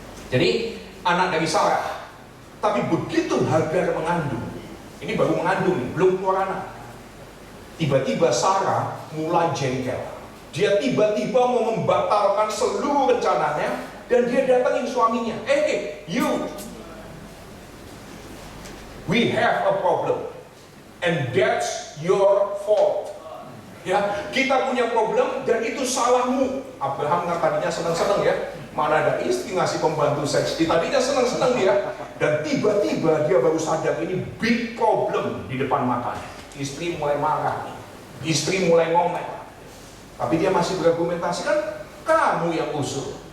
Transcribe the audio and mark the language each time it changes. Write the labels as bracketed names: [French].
[Indonesian] Jadi anak dari Sarah. Tapi begitu Hagar mengandung, ini baru mengandung, belum keluar anak, tiba-tiba Sarah mulai jengkel. Dia tiba-tiba mau membatalkan seluruh rencananya. Dan dia datangin suaminya, [English] you, we have a problem, and that's your fault. [Indonesian] Ya, kita punya problem dan itu salahmu. Abraham tadinya senang-senang ya, mana ada istri ngasih pembantu seks. Tadinya senang-senang dia, dan tiba-tiba dia baru sadar ini [English] big problem [Indonesian] di depan matanya. Istri mulai marah, istri mulai ngomel, tapi dia masih berargumentasi, kan kamu yang usul.